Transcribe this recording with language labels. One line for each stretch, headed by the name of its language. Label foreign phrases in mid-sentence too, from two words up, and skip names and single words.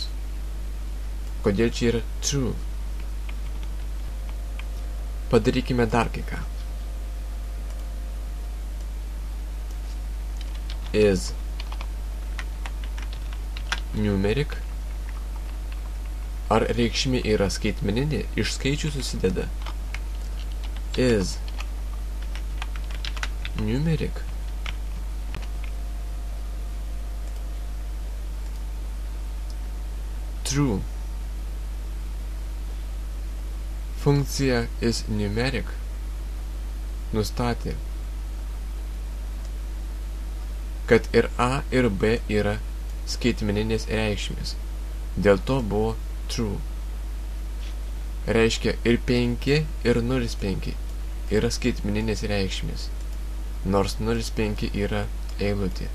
Lithuanian: Kodėl čia yra true? Padarykime dar kai ką.
English: Is numeric.
Lithuanian: Ar reikšmė yra skaitmeninė, iš skaičių susideda?
English: Is numeric. True.
Lithuanian: Funkcija
English: is numeric
Lithuanian: nustatė, kad ir A ir B yra skaitmeninės reikšmės. Dėl to buvo true. Reiškia ir 5 ir 0,5 yra skaitmeninės reikšmės, nors 0,5 yra eilutė.